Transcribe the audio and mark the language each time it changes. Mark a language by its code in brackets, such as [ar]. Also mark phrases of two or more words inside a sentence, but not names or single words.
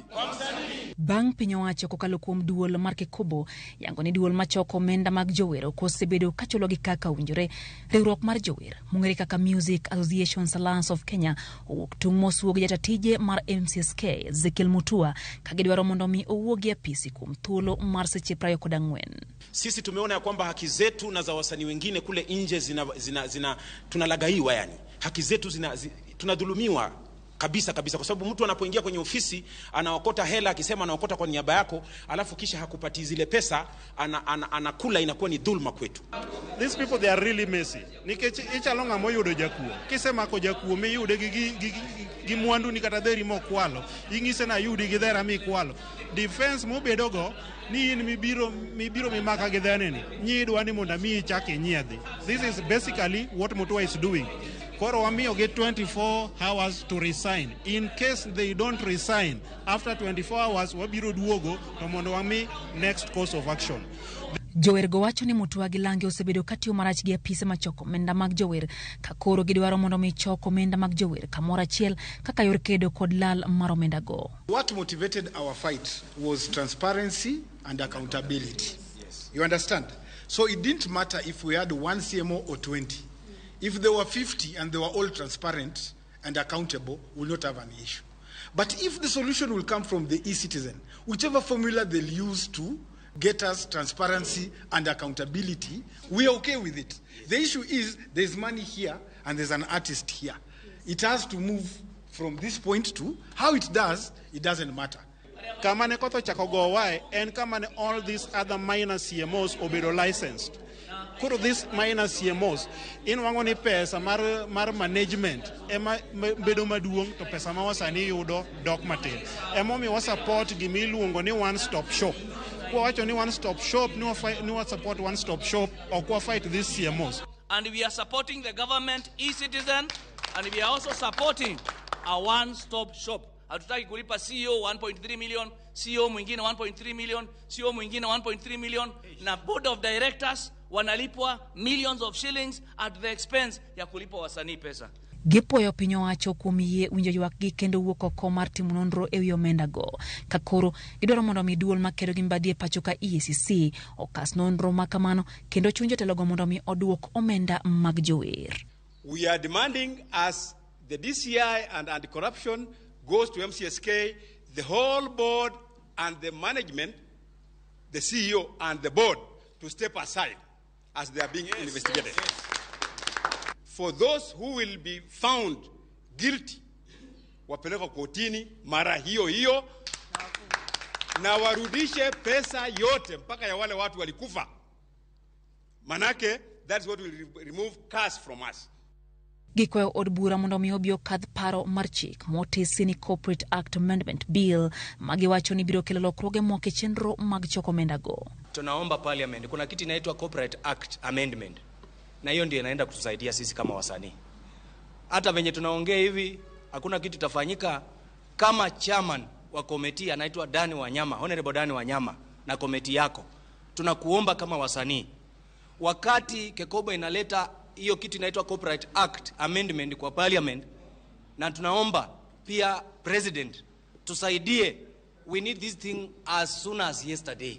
[luo] Bang' piny owacho kokalo kuom duol mar Kikobo yango ni duol machoko omenda mag jower kosebedo kachulo gi kaka owinjore. Riwruok mar jower mong'ere kaka Music Association Alliance of Kenya owuok tung' mosuog jatatije mar MCSK Ezekiel Mutua kagidwaro mondo mi owuogi apisi kuom thuolo mar seche 24. [sw] Sisi tumeona ya kwamba haki zetu na za wasanii wengine kule nje tunalagaiwa, yani haki zetu tunadhulumiwa kabisa kwa sababu mtu anapoingia kwenye ofisi anaokota hela akisema anaokota kwa niaba yako, alafu kisha hakupati zile pesa, anakula, inakuwa ni dhulma kwetu. [en] These people, they are really messy. [luo] Nikech ichalonga moyudo jakuo kisema ko jakuo me yude gi mwandu ni kata dheri mokwalo ingise na yudi gi dhera mi kwalo defense mobedogo ni in mibiro mimaka gi dhaneni nyidwa ni monda mi chake nyiedhi. [en] This is basically what Mutua is doing. [luo] Koro wamiyo [en] get 24 hours to resign. In case they don't resign after 24 hours [luo] wabiro duogo to mondo wami [en] next course of action. [luo] Jower go wacho ni Mutua gi Lange osebedo katiyo marach gi apise machoko omenda mag jower ka koro gidwaro mondo mi choko omenda mag jower kamoro achiel kaka yor kedo kod lal mar omenda go. [en] What motivated our fight was transparency and accountability. Yes. You understand? So it didn't matter if we had 1 CMO or 20. If there were 50 and they were all transparent and accountable, we'll not have an issue. But if the solution will come from the e-citizen, whichever formula they'll use to get us transparency and accountability, we are okay with it. The issue is there's money here and there's an artist here. It has to move from this point to how it does, it doesn't matter. [luo] Kamane koto chakogo wae, [en] and kamane all these other minor CMOs obedo licensed. [luo] Kuro [en] this minor CMOs [luo] in wangoni pesa mar management ema bedo maduong to pesa ma wasani yudo dok matin. Ema mi wa support gimi luongo ni [en] one stop shop. [luo] Kwa wacho ni [en] one stop shop [luo] ni wa [en] support one stop shop or [luo] kwa [en] fight these CMOs. And we are supporting the government e-citizen, and we are also supporting a one stop shop. [sw] Hatutaki kulipa CEO 1.3 million, CEO mwingine 1.3 million, CEO mwingine 1.3 million, na [en] board of directors [sw] wanalipwa [en] millions of shillings at the expense [sw] ya kulipa wasanii pesa. [luo] Gipoyo piny owacho kuom yie winjo ywak gi kendo wuok oko mar timo nonro ewi omenda go. Kakoro gidwaro mondo mi duol makedo gi mbadhi e pacho ka EACC okas nonro makamano kendo chunjo telogo mondo mi oduok omenda mag jower. [en] We are demanding as the DCI and anti-corruption goes to MCSK, the whole board and the management, the CEO and the board to step aside as they are being investigated. For those who will be found guilty, [sw] wapelekwa kotini mara hiyo na warudishe pesa yote mpaka ya wale watu walikufa. [en] Manake that's what will remove cash from us. [luo] Gikwayo od bura mondo mi obio kadh paro mar chik motisi ni Corporate Act Amendment Bill magiwacho ni biro kelo lokruoge moko e chenro mag choko omenda go. [sw] Tunaomba parliament kuna kitu inaitwa Corporate Act Amendment, na hiyo ndio inaenda kutusaidia sisi kama wasanii. Hata venye tunaongea hivi hakuna kitu tafanyika kama chairman wa komiti anaitwa Dani Wanyama, Honorable Dani Wanyama, na komiti yako tunakuomba kama wasanii, wakati Kikobo inaleta hiyo kitu inaitwa Corporate Act Amendment kwa parliament, na tunaomba pia president tusaidie, [en] we need this thing as soon as yesterday.